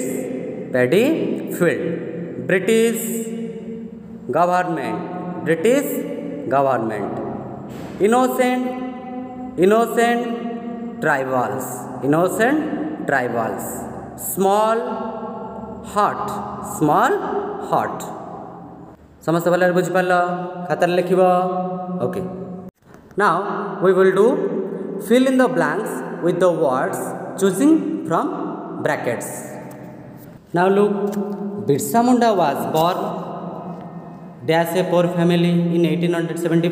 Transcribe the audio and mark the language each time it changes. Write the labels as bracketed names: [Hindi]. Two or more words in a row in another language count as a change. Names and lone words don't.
[English] Paddy, field. British government. British government. Innocent. Innocent tribals. Innocent tribals. Small heart. Small heart. [Odia] ସମସ୍ତ ଭଲେ ବୁଝି ପାଲ ଖାତାର ଲେଖିବ. [English] ओके. Now we will do fill in the blanks with the words choosing from brackets. Now look, Birsa Munda was born dash a poor family in 1875.